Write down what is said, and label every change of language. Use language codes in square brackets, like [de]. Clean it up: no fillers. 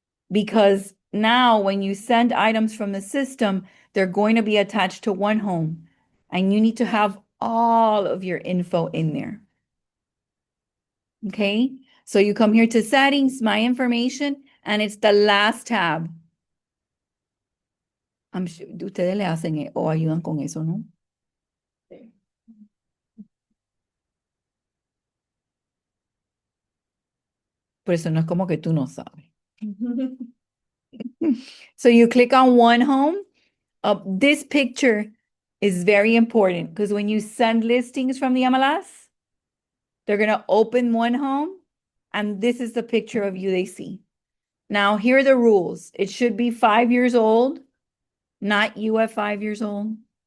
[en] Because now when you send items from the system, they're going to be attached to one home. and you need to have all of your info in there. Okay, so you come here to settings, my information, and it's the last tab. [es] Ustedes le hacen o ayudan con eso, ¿no? Por eso no es como que tú no sabes. [en] So you click on one home. This picture is very important because when you send listings from the MLS, they're going to open one home, and this is the picture of you they see. Now, here are the rules. It should be 5 years old, not you at 5 years old.